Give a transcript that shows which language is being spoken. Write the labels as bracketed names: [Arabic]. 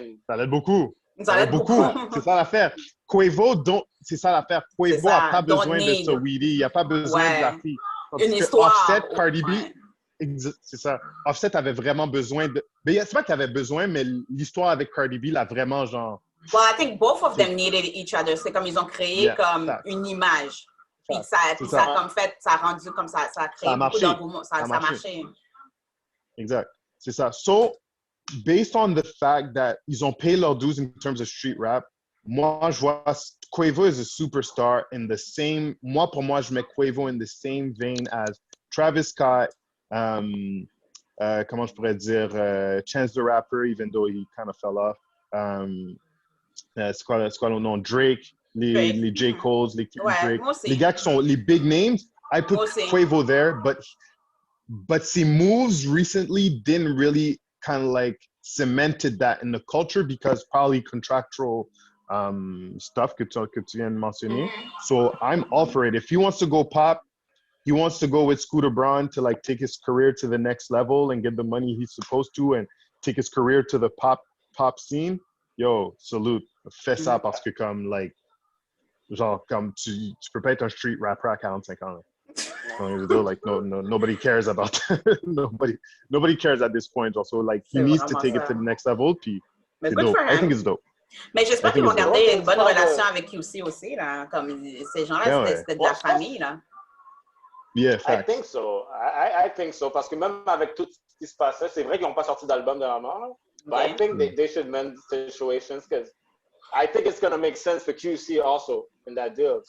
[French] Ça l'aide beaucoup. Ça l'aide beaucoup. C'est ça l'affaire. Quavo, c'est ça l'affaire. Quavo n'a pas besoin de Saweetie. Il n'a pas besoin de la fille. Une histoire. Offset, Cardi B, c'est ça. Offset avait vraiment besoin de... Mais c'est pas qu'il avait besoin, mais l'histoire avec Cardi B, l'a vraiment genre... [English] Well, I think both of them needed each other. [French] C'est comme ils ont créé comme une image. Puis ça a comme fait, ça a rendu comme ça a créé beaucoup d'engouement. Ça a marché. Exact. C'est ça. [English] So, based on the fact that [French] ils ont payé leurs dues [English] in terms of street rap, [French] moi, je vois [English] Quavo is a superstar in the same... [French] Pour moi, je mets [English] Quavo in the same vein as Travis Scott, [French] comment je pourrais dire, [English] Chance the Rapper, even though he kind of fell off. [French] C'est quoi le nom? Drake, les J. Cole's, les Drake. [English] Les gars qui sont les big names, I put Quavo there, but [French] ses moves [English] recently didn't really kind of like cemented that in the culture because probably contractual stuff [French] que tu viens de mentionner. [English] So I'm all for it. If he wants to go pop, he wants to go with Scooter Braun to like take his career to the next level and get the money he's supposed to and take his career to the pop scene. Yo, salute. [French] Fais ça parce que comme like genre comme tu peux pas être un street rapper à 45 ans. [English] Like nobody cares about nobody cares at this point. Also, like he needs to take it to the next level. [French] Puis c'est dope. [English] I think it's dope. [French] Mais j'espère qu'ils vont garder une bonne relation avec QC aussi là. Comme ces gens-là, c'était de la famille là. [English] Yeah, I think so. I think so [French] parce que même avec tout ce qui se passait, c'est vrai qu'ils n'ont pas sorti d'album dernièrement. [English] But I think they should mend situations because I think it's gonna make sense for QC also in that deal.